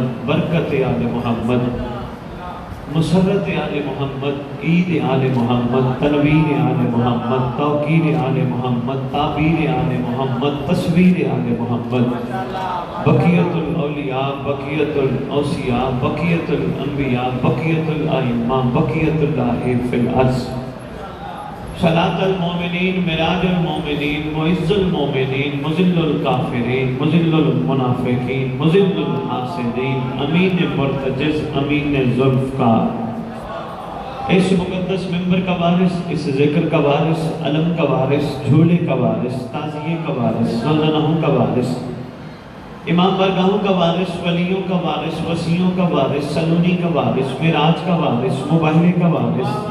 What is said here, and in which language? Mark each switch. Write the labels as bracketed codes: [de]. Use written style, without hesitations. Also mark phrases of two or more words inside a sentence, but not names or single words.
[ur] برکت آلِ محمد، مسرت آلِ محمد، عید آلِ محمد، تنویر آلِ محمد, توقیر آلِ محمد، تعبیر آلِ محمد، تصویر آلِ محمد, [ar] بقية الأولياء، بقية الأوصياء، بقية الأنبياء، بقية الأئمة، بقية الله في الأرض، صلاة المؤمنين، معراج المؤمنين، معز المؤمنين, مذل الكافرين، مذل المنافقين، مذل الحاسدين، أمين مرتجز، أمين ذو الفقار. [ur] اس مقدس منبر کا وارث، اس ذکر کا وارث، علم کا وارث، جھولے کا وارث، تعزیے کا وارث، زلزلوں کا وارث، امام بارگاہوں کا وارث، ولیوں کا وارث، وصیوں کا وارث، سلونی کا وارث، معراج کا وارث، مباہلے کا وارث,